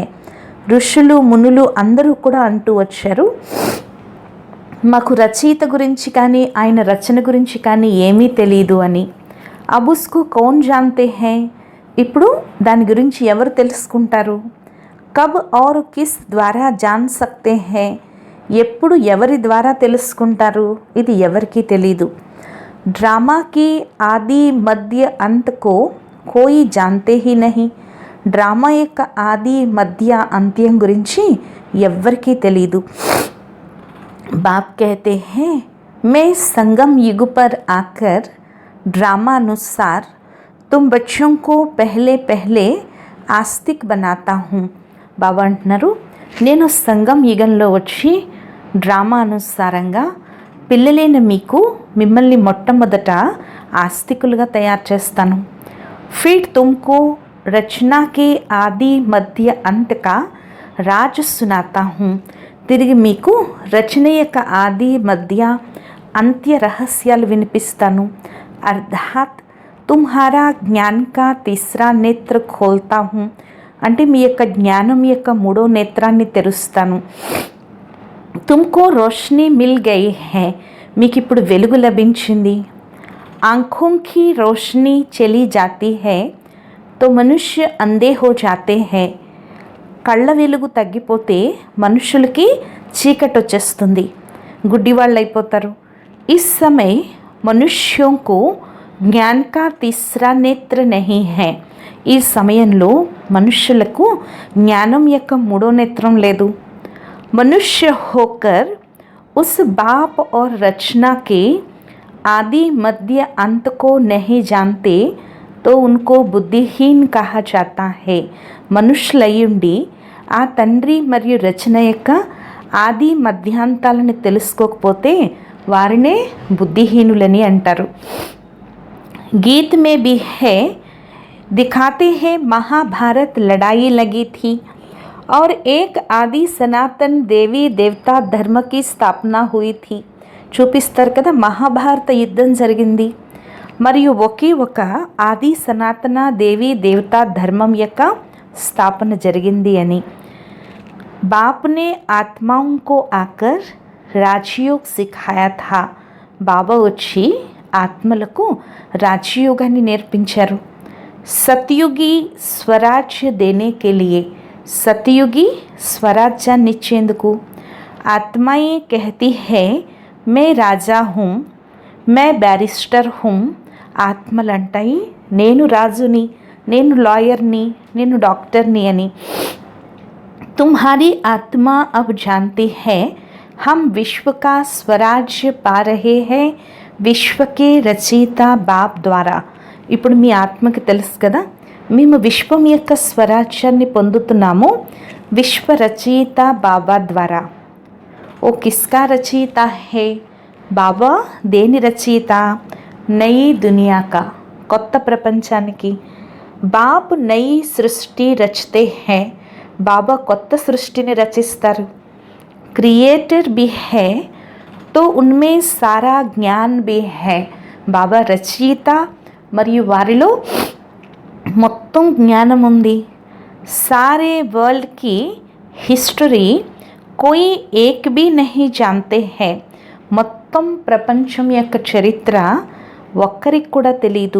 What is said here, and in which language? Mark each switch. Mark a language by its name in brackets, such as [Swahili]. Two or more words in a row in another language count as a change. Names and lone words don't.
[Telugu] ఋషులు మునులు అందరూ కూడా అంటూ వచ్చారు, మాకు రచయిత గురించి కానీ ఆయన రచన గురించి కానీ ఏమీ తెలియదు అని. [Hindi] अब उसको कौन जानते है. [Telugu] ఇప్పుడు దాని గురించి ఎవరు తెలుసుకుంటారు. [Hindi] कब और किस द्वारा जान सकते है. [Telugu] ఎప్పుడు ఎవరి ద్వారా తెలుసుకుంటారు, ఇది ఎవరికీ తెలీదు. [Hindi] ड्रामा की आदि मध्य अंत को कोई जानते ही नहीं. [Telugu] డ్రామా యొక్క ఆది మధ్య అంత్యం గురించి ఎవ్వరికీ తెలీదు. [Hindi] बाप कहते हैं मैं संगम युग पर आकर ड्रामा अनुसार तुम बच्चों को पहले पहले आस्तिक बनाता हूँ. [Telugu] బాబా అంటున్నారు, నేను సంగం యుగంలో వచ్చి డ్రామా అనుసారంగా పిల్లలైన మిమ్మల్ని మొట్టమొదట ఆస్తికులుగా తయారు చేస్తాను. [Hindi] फिर तुमको रचना के आदि मध्य अंत का राज़ सुनाता हूँ. [Telugu] తిరిగి మీకు రచన యొక్క ఆది మధ్య అంత్య రహస్యాలు వినిపిస్తాను. [Hindi] अर्थात तुम्हारा ज्ञान का तीसरा नेत्र खोलता हूँ. [Telugu] అంటే మీ యొక్క జ్ఞానం యొక్క మూడో నేత్రాన్ని తెరుస్తాను. [Hindi] तुमको रोशनी मिल गई है. [Telugu] మీకు ఇప్పుడు వెలుగు లభించింది. [Hindi] आँखों की रोशनी चली जाती है तो मनुष्य अंधे हो जाते हैं. [Telugu] కళ్ళ వెలుగు తగ్గిపోతే మనుషులకి చీకటి వచ్చేస్తుంది, గుడ్డివాళ్ళు అయిపోతారు. [Hindi] इस समय मनुष्यों को ज्ञान का तीसरा नेत्र नहीं है. [Telugu] ఈ సమయంలో మనుషులకు జ్ఞానం యొక్క మూడో నేత్రం లేదు. [Hindi] मनुष्य होकर उस बाप और रचना के आदि मध्य अंत को नहीं जानते तो उनको बुद्धिहीन कहा जाता है. [Telugu] మనుషులయ్యుండి ఆ తండ్రి మరియు రచన యొక్క ఆది మధ్యాంతాలను తెలుసుకోకపోతే వారినే బుద్ధిహీనులని అంటారు. [Hindi] गीत में भी है, दिखाते हैं महाभारत लड़ाई लगी थी और एक आदि सनातन देवी देवता धर्म की स्थापना हुई थी. [Telugu] చూపిస్తారు కదా, మహాభారత యుద్ధం జరిగింది మరియు ఒకే ఒక ఆది సనాతన దేవి దేవతా ధర్మం యొక్క స్థాపన జరిగింది అని. [Hindi] बाप ने आत्माओं को आकर राजयोग सिखाया था. [Telugu] బాబా వచ్చి ఆత్మలకు రాజయోగాన్ని నేర్పించారు. [Hindi] सतयुगी स्वराज्य देने के लिए, [Telugu] సత్యుగి స్వరాజ్యాన్ని ఇచ్చేందుకు. [Hindi] आत्माएँ कहती है मैं राजा हूँ, मैं बैरिस्टर हूँ. [Telugu] ఆత్మలు అంటాయి నేను రాజుని, నేను లాయర్ని, నేను డాక్టర్ని అని. [Hindi] तुम्हारी आत्मा अब जानती है हम विश्व का स्वराज्य पा रहे हैं विश्व के रचयिता बाप द्वारा. [Telugu] ఇప్పుడు మీ ఆత్మకి తెలుసు కదా, మేము విశ్వం యొక్క స్వరాజ్యాన్ని పొందుతున్నాము విశ్వ రచయిత బాబా ద్వారా. [Hindi] वो किसका रचयिता है, [Telugu] బాబా దేని రచయిత? [Hindi] नई दुनिया का, [Telugu] కొత్త ప్రపంచానికి. [Hindi] बाप नई सृष्टि रचते हैं, [Telugu] బాబా కొత్త సృష్టిని రచిస్తారు. [Hindi] క్రియేటర్ भी है तो उनमें सारा ज्ञान भी है. [Telugu] బాబా రచయిత మరియు వారిలో మొత్తం జ్ఞానం ఉంది. [Hindi] सारे वर्ल्ड की हिस्ट्री कोई एक भी नहीं जानते हैं. [Telugu] మొత్తం ప్రపంచం యొక్క చరిత్ర ఒక్కరికి కూడా తెలీదు.